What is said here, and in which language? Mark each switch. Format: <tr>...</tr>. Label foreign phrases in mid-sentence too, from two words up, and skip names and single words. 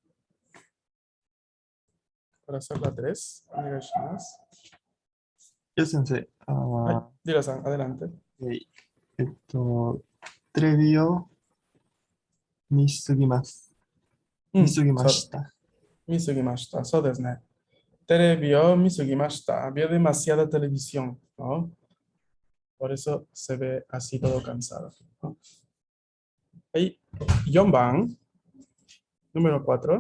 <es>Para hacer la 3.</es> <ja>よ先生。はい、ディラさん、adelante. テレビを見すぎます。見すぎました。見すぎました。そうですね。テレビを見すぎました。</ja> <es>Vio demasiada televisión, ¿no? Por eso se ve así todo cansado, ¿no? Ahí, 4番, número 4.</es>